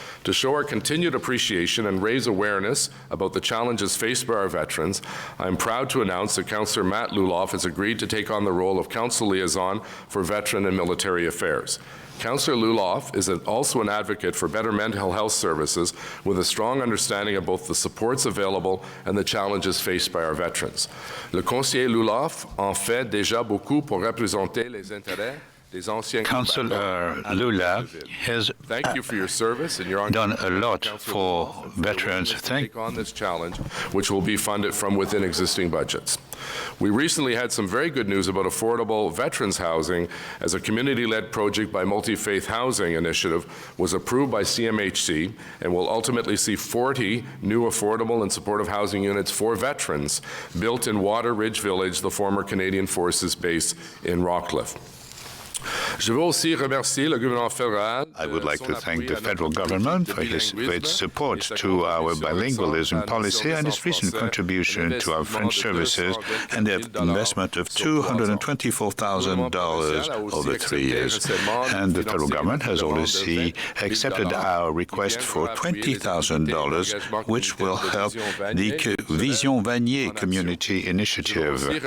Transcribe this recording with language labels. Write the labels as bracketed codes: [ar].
[en] To show our continued appreciation and raise awareness about the challenges faced by our veterans, I'm proud to announce that Councillor Matt Luloff has agreed to take on the role of Council Liaison for Veteran and Military Affairs. Councillor Luloff is also an advocate for better mental health services with a strong understanding of both the supports available and the challenges faced by our veterans. [fr] Le conseiller Luloff en fait déjà beaucoup pour représenter les intérêts des anciens. [en] Councillor Lula has Thank you for your service and your done a lot for veterans. Take on this challenge, which will be funded from within existing budgets. We recently had some very good news about affordable veterans housing as a community-led project by Multi-Faith Housing Initiative was approved by CMHC and will ultimately see 40 new affordable and supportive housing units for veterans built in Water Ridge Village, the former Canadian Forces base in Rockcliffe. [fr] Je veux aussi remercier le gouvernement fédéral. [en] I would like to thank the federal government for its support to our bilingualism policy and its recent contribution to our French services and the investment of $224,000 over 3 years. And the federal government has already accepted our request for $20,000, which will help the Vision Vanier Community Initiative.